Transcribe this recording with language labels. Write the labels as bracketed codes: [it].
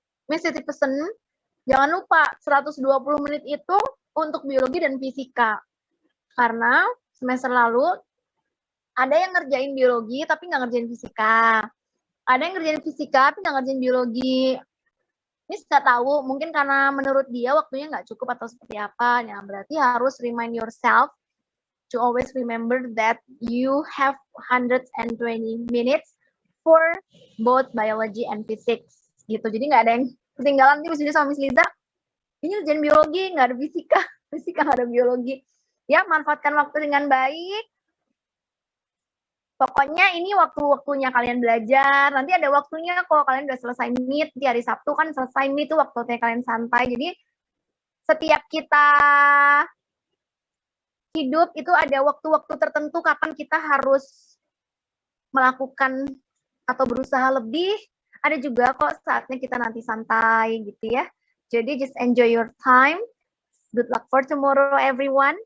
[id] Miss titip pesen, jangan lupa 120 menit itu untuk biologi dan fisika. Karena semester lalu ada yang ngerjain biologi tapi nggak ngerjain fisika. Ada yang ngerjain fisika tapi nggak ngerjain biologi. Miss nggak tahu, mungkin karena menurut dia waktunya nggak cukup atau seperti apa. Nah, berarti harus [en] remind yourself to always remember that you have 120 minutes for both biology and physics. [id] Gitu. Jadi nggak ada yang ketinggalan nih Miss sama Miss Liza. Ini ngerjain biologi, nggak ada fisika. Fisika nggak ada biologi. Ya, manfaatkan waktu dengan baik. Pokoknya ini waktu-waktunya kalian belajar. Nanti ada waktunya kok kalian udah selesai meet. Di hari Sabtu kan selesai meet itu waktunya kalian santai. Jadi setiap kita hidup itu ada waktu-waktu tertentu kapan kita harus melakukan atau berusaha lebih. Ada juga kok saatnya kita nanti santai gitu ya. Jadi [en] just enjoy your time. Good luck for tomorrow everyone.